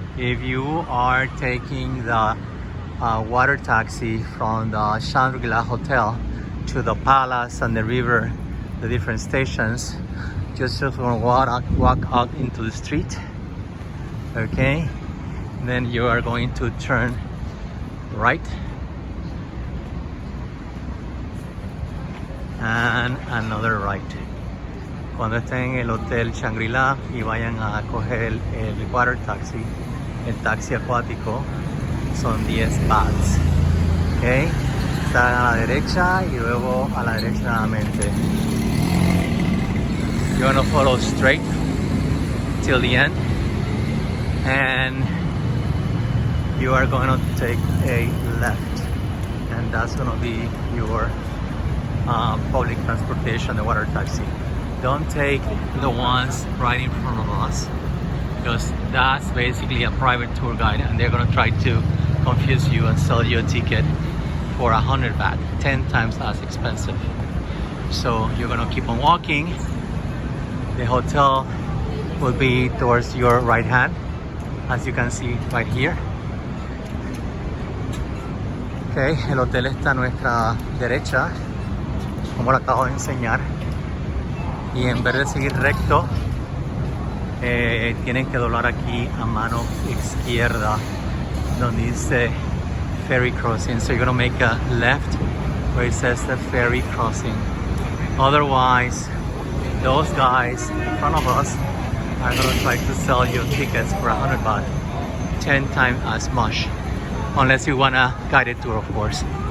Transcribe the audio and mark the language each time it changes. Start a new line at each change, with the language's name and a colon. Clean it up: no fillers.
English: If you are taking the water taxi from the Shangri-La Hotel to the palace and the river, the different stations, just gonna walk out into the street, okay? Then you are going to turn right and another right.
Spanish: Cuando estén en el hotel Shangri-La y vayan a coger el water taxi, el taxi acuático, son 10 bahts. ¿Ok? Están a la derecha y luego a la derecha nuevamente.
English: You're gonna follow straight till the end, and you are going to take a left, and that's gonna be your public transportation, the water taxi. Don't take the ones right in front of us, because that's basically a private tour guide and they're gonna try to confuse you and sell you a ticket for 100 baht, 10 times as expensive. So you're gonna keep on walking. The hotel will be towards your right hand, as you can see right here.
Spanish: Okay, el hotel está a nuestra derecha, como lo acabo de enseñar. Y en vez de seguir recto, tienen que doblar aquí a mano izquierda donde dice ferry crossing.
English: So you're gonna make a left where it says the ferry crossing. Otherwise, those guys in front of us are gonna try to sell you tickets for 100 baht, 10 times as much, unless you want a guided tour, of course.